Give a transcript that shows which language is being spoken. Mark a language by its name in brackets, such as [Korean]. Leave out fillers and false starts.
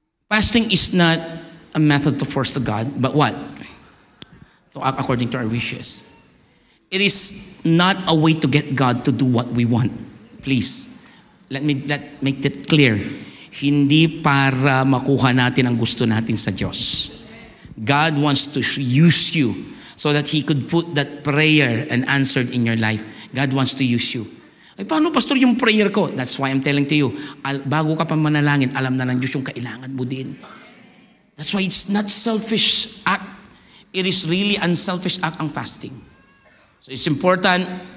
[English] Fasting is not a method to force God, but what? To act according to our wishes. It is not a way to get God to do what we want. Please, let make that clear. [Filipino] Hindi para makuha natin ang gusto natin sa Diyos. [English] God wants to use you so that He could put that prayer and answered in your life. God wants to use you. [Filipino] Ay, paano, pastor, yung prayer ko? [English] That's why I'm telling to you, [Filipino] bago ka pa manalangin, alam na ng Diyos yung kailangan mo din. [English] That's why it's not selfish act. It is really unselfish act [Filipino] ang fasting. [English] So it's important.